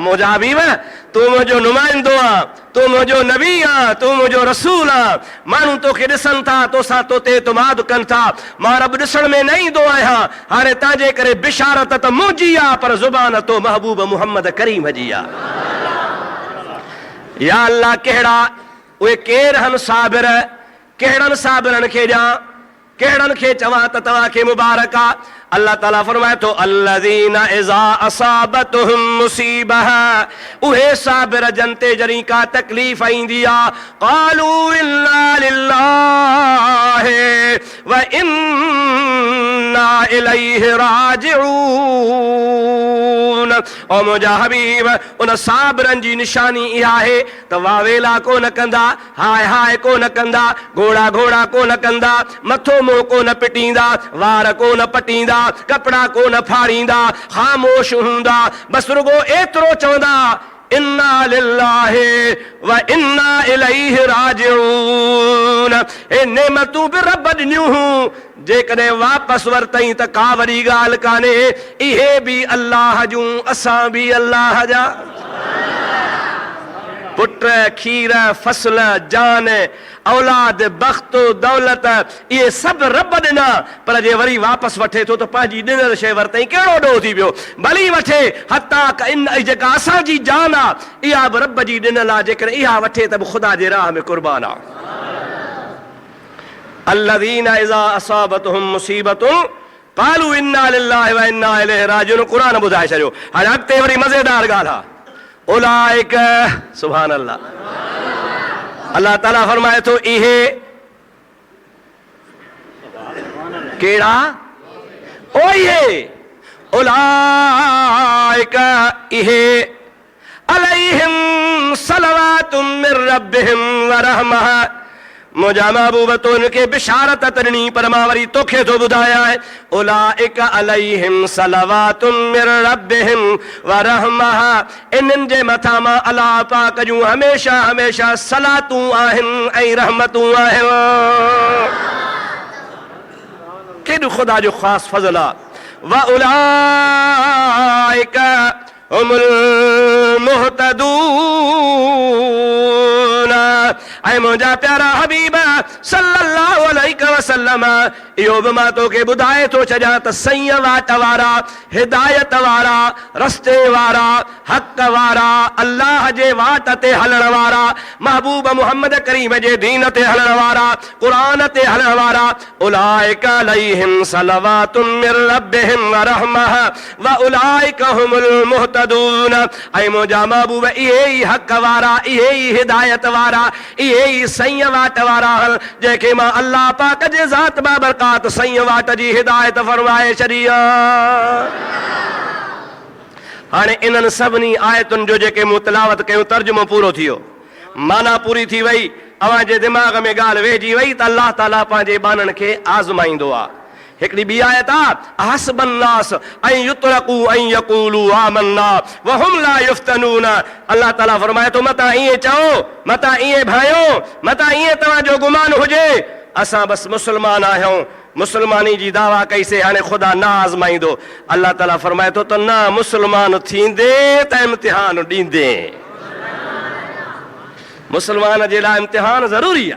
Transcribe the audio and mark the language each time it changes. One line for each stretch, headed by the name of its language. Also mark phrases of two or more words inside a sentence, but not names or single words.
Sindhi: मुंहिंजा हबीब तूं मुंहिंजो नुमाइंदो आहे, तूं मुंहिंजो नबी आहे, तूं मुंहिंजो रसूल आहे, माण्हू तोखे ॾिसनि था, तोसां तोते इतमाद कनि था, मां रब ॾिसण में न ईंदो आहियां, हाणे तव्हांजे करे बिशारत त मुंहिंजी आहे, पर ज़ुबान तो महबूब मुहम्मद करीम जी आहे। या अल्लाह कहिड़ा उहे केर आहिनि साबिर, कहिड़नि साबिरनि खे ॼाण, कहिड़नि खे चवां त तव्हांखे मुबारक आहे। अल्लाह ताला फरमाए तो
Arabic: الذين إذا أصابتهم مصيبة,
Sindhi: उहे साबिर जनते जरी का तकलीफ ईंदी आ,
Arabic: قالوا إنا لله وإنا إليه راجعون.
Sindhi: ओ मुंहिंजा हबीब, उन साबिरनि जी निशानी इहा आहे त वावेला कोन कंदा, हाय हाय कोन कंदा, घोड़ा घोड़ा कोन कंदा, मथो मुंहुं कोन पिटींदा, वार कोन पटींदा, कपड़ा कोन फाड़ींदा, ख़ामोश हूंदा, बस रुगो एतिरो चवंदा
Arabic: إنا لله وإنا إليه راجعون.
Sindhi: ए नेमतूं बि रब ॾिनियूं हूं, जेकॾहिं वापसि वरितई त का वॾी ॻाल्हि कान्हे, इहे बि अल्लाह जूं, असां बि अल्लाह जा। पुट, खीर, फसल, जान, औलाद, बख़्त, दौलत, इहे सभु रब ॾिना, पर जे वरी वापसि वठे थो त पंहिंजी ॾिनल शइ वरितई, कहिड़ो ॾोह थी वियो। भली वठे, हता जेका असांजी जान आहे इहा बि रब जी ॾिनल आहे, जेकर इहा वठे त बि ख़ुदा जे राह में क़ुर्बान आहे।
Arabic: الذين إذا أصابتهم مصيبة قالوا إنا لله وإنا إليه راجعون.
Sindhi: क़ुरान ॿुधाए छॾियो। हाणे अॻिते वरी मज़ेदार ॻाल्हि आहे। उलाइक,
Arabic: سبحان الله,
Sindhi: अल्लाह ताला फरमाए थो इहे कहिड़ा, ओ इहे उलाइक इहे
Arabic: عليهم صلوات من ربهم ورحمة.
Sindhi: मुंहिंजा महबूब तो इनखे बिशारत ॾिनी, पर मां वरी तोखे थो ॿुधायां,
Arabic: أولئك عليهم صلوات من ربهم ورحمة.
Sindhi: इन्हनि जे मथां मां अलाह पाक जूं हमेशा हमेशा सलातूं आहिनि ऐं रहमतूं आहिनि। केॾो ख़ुदा जो ख़ासि फज़ल आहे।
Arabic: وأولئك هم المهتدون.
Sindhi: ऐं मुंहिंजा प्यारा हबीब
Arabic: صلى الله عليه وسلم,
Sindhi: इहो बि मां तोखे ॿुधाए थो छॾियां त सही वाट वारा, हिदायत वारा, रस्ते वारा, हक़ वारा, अल्लाह जे वाट ते हलण वारा, महबूब मुहम्मद करीम जे दीन ते हलण वारा, क़ुरान ते हलण वारा,
Arabic: أولئك عليهم صلوات من ربهم ورحمة وأولئك هم المهتدون.
Sindhi: ऐं मुंहिंजा महबूब इहे ई हक़ वारा, इहे ई हिदायत वारा, इहे ई सही वाट वारा, जंहिंखे मां अल्लाह पाक जे ज़ात बाबरकात सही वाट जी हिदायत फरमाए छॾी आहे। हाणे इन्हनि सभिनी आयतुनि जो जेके मूं तिलावत कयूं, तर्जुमो पूरो थी वियो, माना पूरी थी वई, अव्हां जे दिमाग़ में ॻाल्हि वेहिजी वई त अल्लाह ताला पंहिंजे बाननि खे आज़माईंदो आहे। हिकिड़ी ॿी आयत आहे,
Arabic: حسب الناس أن يتركوا أن يقولوا آمنا وهم لا يفتنون.
Sindhi: अल्लाह ताला फरमाए थो, मता ईअं चओ, मता ईअं भाइयो, मता ईअं तव्हांजो गुमान हुजे असां बसि मुस्लमान आहियूं, मुस्लमानी जी दावा कईसीं, हाणे ख़ुदा न आज़माईंदो। अल्लाह ताला फरमाए थो त न मुस्लमान थींदे त इम्तिहान ॾींदे। मुस्लमान जे लाइ इम्तिहान ज़रूरी आहे।